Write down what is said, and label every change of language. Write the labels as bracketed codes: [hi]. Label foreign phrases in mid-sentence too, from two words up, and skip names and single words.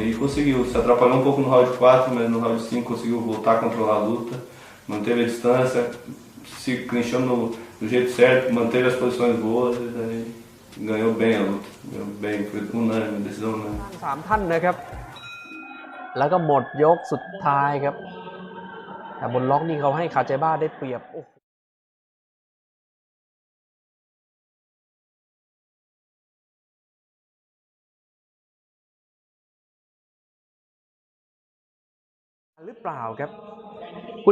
[pt] E conseguiu, se atrapalhou um pouco no round 4, mas no round 5 conseguiu voltar a controlar a luta, manteve a distância, se clinchou do jeito certo, manteve as posições boas e daí ganhou bem a luta. Ganhou bem, foi unânime, decisão unânime. [th] 3 ท่านนะครับแล้วก็หมดยกสุดท้ายครับแต่บนล็อกนี่เขาให้คาเจบ้าได้เปรียบหรือเปล่าครับคู่